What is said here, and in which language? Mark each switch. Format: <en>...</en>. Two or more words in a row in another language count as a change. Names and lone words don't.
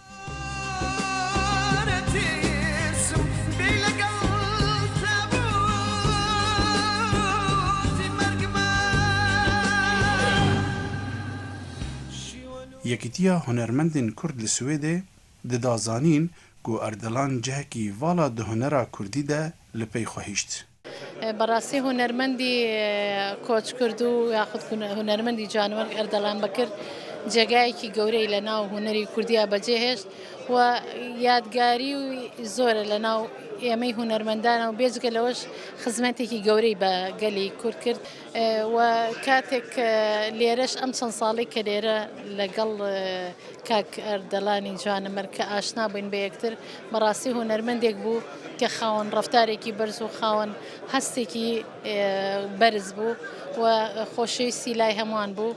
<ku>Yekîtiya hunermendên Kurd li Swêdê dida zanîn ku Erdelan cihekî vala di hunera Kurdî de li pey xwe hîşt.</ku> <ckb>بەڕاستی هونەرمەندی کۆچ کرد و یاخود هونەرمەندی جانوەرگ ئەردەڵان بەکرد جێگایەکی گەورەی لە ناو هونەری کوردیا بەجێهێشت و یادگاری و زۆرە لە ناو ئێمەی هونەرمەندانە و بێجگە لەوەش خزمەتێکی گەورەی بە گەلی کورد کرد و کاتێک لێرەش ئەم چەند ساڵی کە لێرە لەگەڵ کاک ئەردەڵانی جوانەمەرگ کە ئاشنا بووین بە یەکتر بەڕاستی هونەرمەندێک بوو کە خاوەن ڕەفتارێکی بەرز و خاوەن هەستێکی بەرز بوو و خۆشەویستی لای هەمووان بوو.</ckb>